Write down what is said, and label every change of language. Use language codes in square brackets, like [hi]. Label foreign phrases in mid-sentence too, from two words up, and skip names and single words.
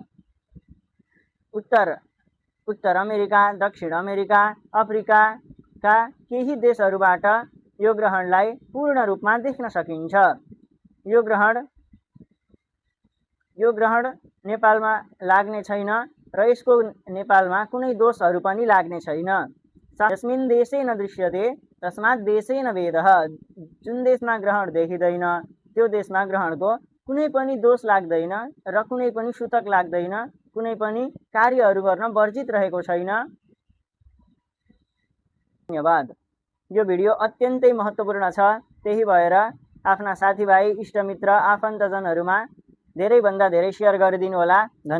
[ne] उत्तर अमेरिका, दक्षिण अमेरिका, अफ्रिकाका केही देशहरूबाट यो ग्रहणलाई पूर्ण रूपमा देख्न सकिन्छ। यो ग्रहण नेपालमा लाग्ने छैन र यसको नेपालमा कुनै दोषहरू पनि लाग्ने छैन। [sa] यस्मिन् देशे न दृश्यते तस्मात् देशे न वेदः। [ne] जुन देशमा ग्रहण देखिँदैन त्यो देशमा ग्रहणको कुनै पनि दोष लाग्दैन र कुनै पनि सूतक लाग्दैन, कुनै पनि कार्यहरू गर्न वर्जित रहेको छैन। धन्यवाद। यो भिडियो अत्यन्तै महत्त्वपूर्ण छ, त्यही भएर आफ्ना साथीभाइ, इष्टमित्र, आफन्तजनहरूमा धेरैभन्दा धेरै सेयर गरिदिनु होला।